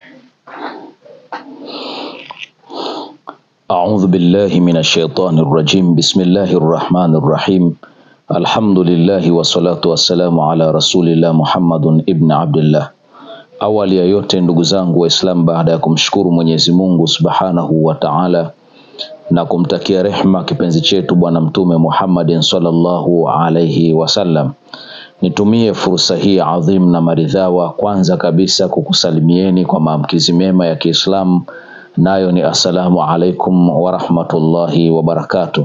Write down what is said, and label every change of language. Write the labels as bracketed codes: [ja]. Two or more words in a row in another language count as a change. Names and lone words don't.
[ar] أعوذ بالله من الشيطان الرجيم. بسم الله الرحمن الرحيم. الحمد لله والصلاة والسلام على رسول الله محمد ابن عبد الله. [sw] Awali ya yote ndugu zangu Waislamu, baada ya kumshukuru Mwenyezi Mungu [ar] سبحانه وتعالى [sw] na kumtakia rehma kipenzi chetu bwana mtume Muhammadin [ar] صلى الله عليه وسلم, [sw] nitumie fursa hii adhim na maridhawa kwanza kabisa kukusalimieni kwa maamkizi mema ya Kiislamu, nayo ni [ar] السلام عليكم ورحمة الله وبركاته.